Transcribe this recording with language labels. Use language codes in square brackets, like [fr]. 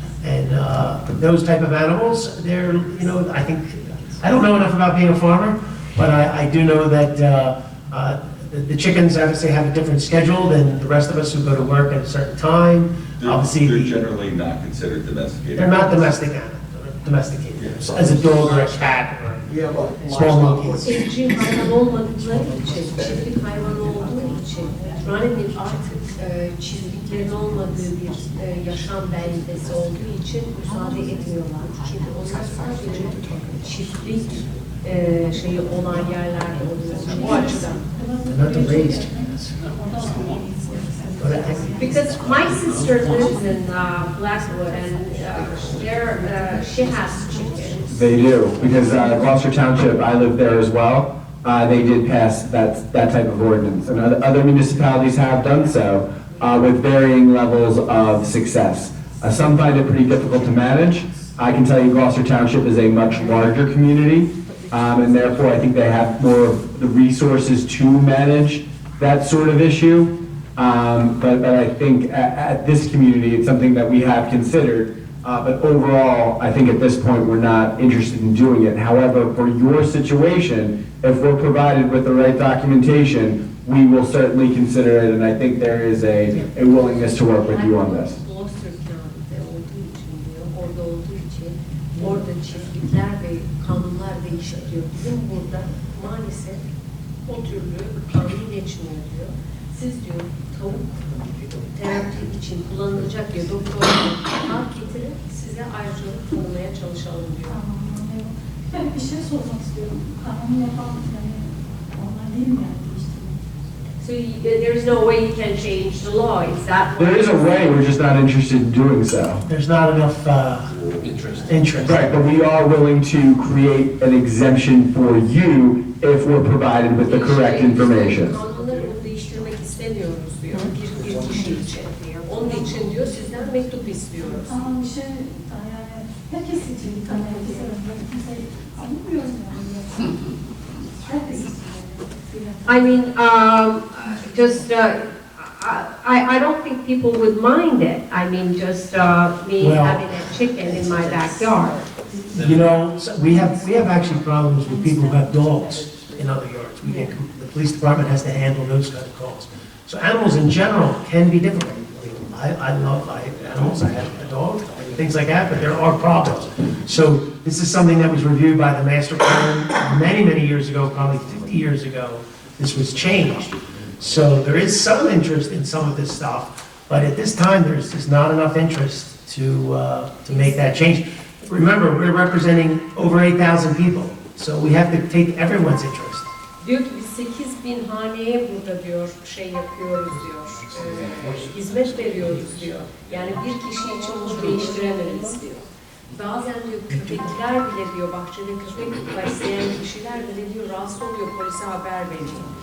[en] And those type of animals, they're, you know, I don't know enough about being a farmer, but I do know that the chickens obviously have a different schedule than the rest of us who go to work at a certain time. Obviously, They're generally not considered domesticated. they're not domesticated, as a dog or a cat or small monkeys. [tr] Evcil hayvan olmadıkları için, çiftlik hayvan olduğu için, Runnemede artık çiftliklerin olmadığı bir yaşam beldesi olduğu için müsaade etmiyorlar. Çünkü onlar sadece çiftlik şeyi olan yerlerde oluyor. O açıdan. [en] They're not the raised chickens. Go ahead. Because my sister lives in Blackwood, and she has chickens. They do, because Gloucester Township, I live there as well, they did pass that type of ordinance. And other municipalities have done so with varying levels of success. Some find it pretty difficult to manage. I can tell you Gloucester Township is a much larger community, and therefore I think they have more of the resources to manage that sort of issue. But I think at this community, it's something that we have considered. But overall, I think at this point, we're not interested in doing it. However, for your situation, if we're provided with the right documentation, we will certainly consider it, and I think there is a willingness to work with you on this. [tr] Gloucester County'de olduğu için diyor, orada olduğu için orada çiftlikler ve kanunlar değişik diyor. Bizim burada maalesef o türlü kanun geçmiyor diyor. Siz diyor tavuk terapi için kullanılacak diyor. Doktorlar hak getirin, size ayrıcalık tanımaya çalışalım diyor. Ben bir şey sormak istiyorum. Kanunu yapan yani onlar değil mi yani değiştirmek? [en] So there's no way you can change the law. It's that way. There is a way, we're just not interested in doing so. There's not enough interest. Right, but we are willing to create an exemption for you if we're provided with the correct information. [tr] Kanunları değiştirmek istemiyoruz diyor. Bir kişi için. Onun için diyor sizden mektup istiyoruz. Ama bir şey yani herkes için bir tane kimse alınmıyor yani. Herkes için. [en] I mean, just, I don't think people would mind it. I mean, just me Well- having a chicken in my backyard. You know, we have actually problems with people who have dogs in other yards. The police department has to handle those kind of calls. So animals in general can be difficult. I love animals, I have a dog, and things like that, but there are problems. So this is something that was reviewed by the master plan many, many years ago, probably 50 years ago. This was changed. So there is some interest in some of this stuff, but at this time, there's just not enough interest to make that change. Remember, we're representing over 8,000 people, so we have to take everyone's interest. [tr] Diyor ki biz 8.000 haneye burada diyor şey yapıyoruz diyor. Hizmet veriyoruz diyor. Yani bir kişi için bunu değiştiremeyiz diyor. Bazen diyor köpekler bile diyor bahçede köpek besleyen kişiler bile diyor rahatsız oluyor polise haber veriyor.